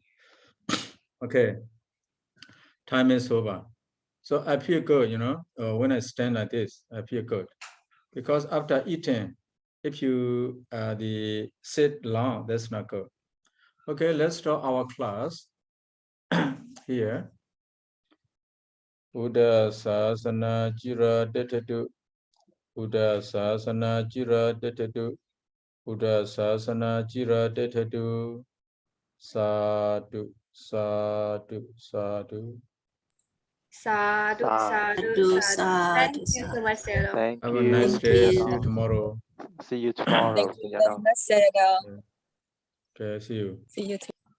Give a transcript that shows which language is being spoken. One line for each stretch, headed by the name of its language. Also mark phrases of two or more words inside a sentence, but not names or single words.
English: Okay, time is over. So I feel good, when I stand like this, I feel good. Because after eating, if you sit long, that's not good. Okay, let's start our class here.
Pali: Buddha Sasana Jira Detadu. Buddha Sasana Jira Detadu. Buddha Sasana Jira Detadu. Sadhu, sadhu, sadhu. Sadhu, sadhu, sadhu.
English: Thank you so much, Sayadaw. Thank Have you. a nice day. See you Sayadaw. tomorrow. See you tomorrow. Thank you very Sayadaw. much, Sayadaw. Okay, see you. See you tomorrow.